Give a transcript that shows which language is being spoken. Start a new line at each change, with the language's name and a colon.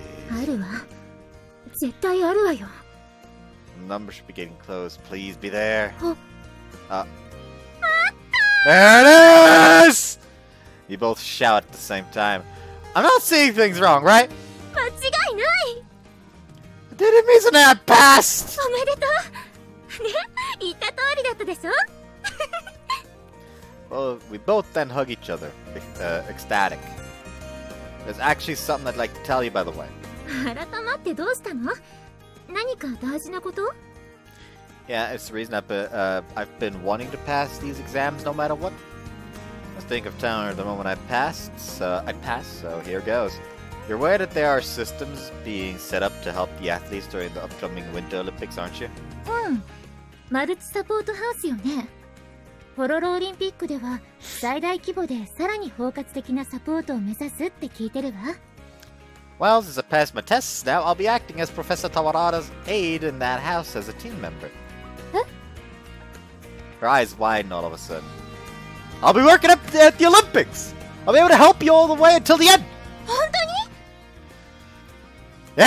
Japanese: あるわ。絶対あるわよ。
English: The number should be getting close. Please be there. Oh. There it is! You both shout at the same time. I'm not seeing things wrong, right?
Japanese: 間違いない。
English: Didn't Mizune I passed?
Japanese: おめでとう。ね、言った通りだったでしょ。
English: Well, we both then hug each other, ecstatic. There's actually something I'd like to tell you, by the way.
Japanese: 改まってどうしたの？何か大事なこと？
English: Yeah, it's the reason I've been wanting to pass these exams no matter what. I think of telling her the moment I passed, so here goes. You're aware that there are systems being set up to help the athletes during the upcoming Winter Olympics, aren't you?
Japanese: うん。マルチサポートハウスよね。ホロロオリンピックでは最大規模でさらに包括的なサポートを目指すって聞いてるわ。
English: Well, since I passed my tests now, I'll be acting as Professor Tawarada's aide in that house as a team member. Huh? Her eyes widen all of a sudden. I'll be working at the Olympics! I'll be able to help you all the way until the end!
Japanese: 本当に？